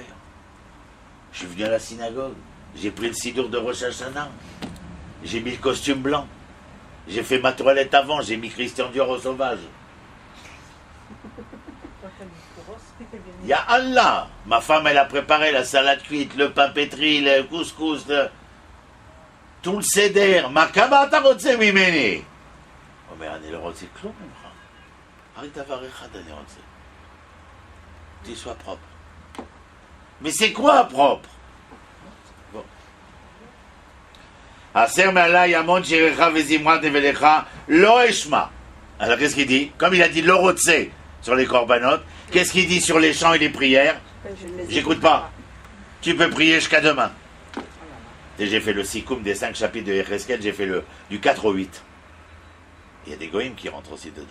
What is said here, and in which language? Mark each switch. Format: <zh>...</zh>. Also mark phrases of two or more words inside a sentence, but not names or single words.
<fr>Je suis venu à la synagogue, j'ai pris le sidour de Rosh Hashanah, j'ai mis le costume blanc, j'ai fait ma toilette avant, j'ai mis Christian Dior au sauvage.</fr> <ar>يا الله,</ar> <fr>ma femme elle a préparé la salade cuite, le pain pétri, le couscous, tout le seder.</fr> <he>מה כמה תה רוצה ממני.</he> <fr>Oh mais</fr> <he>אני לא רוצה כלום ממך. רק דבר אחד אני רוצה.</he> <fr>Tu sois propre. Mais c'est quoi propre? Bon.</fr> <he>הסר מעליי המון שיריך וזמרת נבליך לא אשמע.</he> <fr>Alors qu'est-ce qu'il dit? Comme il a dit</fr> <he>לא רוצה</he> <fr>sur les korbanot, qu'est-ce qu'il dit sur les chants et les prières? J'écoute pas. Tu peux prier jusqu'à demain. Et j'ai fait le sikoum des 5 chapitres de Yecheskel, j'ai fait du 4 au 8. Il y a des goïms qui rentrent aussi dedans.</fr>